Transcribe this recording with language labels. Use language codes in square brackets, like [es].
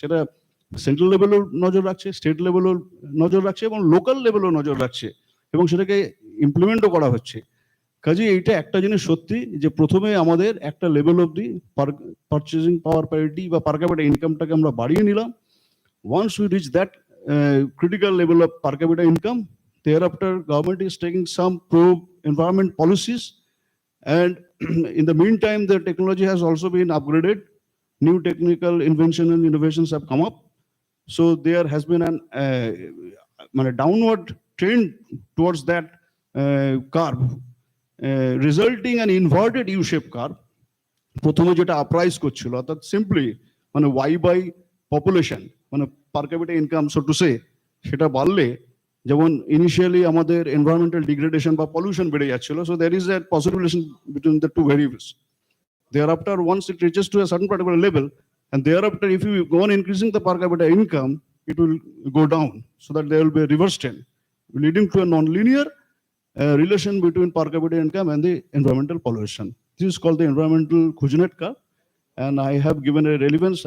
[bn] সেটা সেন্ট্রাল লেভেলেও নজর রাখছে, স্টেট লেভেলেও নজর রাখছে এবং লোকাল লেভেলেও নজর রাখছে, এবং সেটাকে ইমপ্লিমেন্টও করা হচ্ছে। কাজে এইটা একটা জিনিস সত্যি যে প্রথমে আমাদের একটা লেভেল অবধি পারচেজিং পাওয়ার প্যারিটি বা পার ক্যাপিটা ইনকামটাকে আমরা বাড়িয়ে নিলাম। [en] Once we reach that critical level of per capita income, thereafter government is taking some pro-environment policies, and in the meantime the technology has also been upgraded. New technical invention and innovations have come up, so there has been a downward trend towards that curve, resulting an inverted U-shaped curve. [bn] প্রথমে যেটা আপরাইজ করছিল, অর্থাৎ simply মানে Y by population, মানে পার capital income so to say, সেটা বাড়লে যেমন initially আমাদের এনভায়রনমেন্টাল ডিগ্রেডেশন বা পলিউশন বেড়ে যাচ্ছিল। [en] So there is a positive relation between the two variables. Thereafter, once it reaches to a certain particular level, and thereafter if you go on increasing the per capita income, it will go down, so that there will be a reverse trend leading to a non-linear relation between per capita income and the environmental pollution. This is called the environmental Kuznets curve, and I have given a relevance.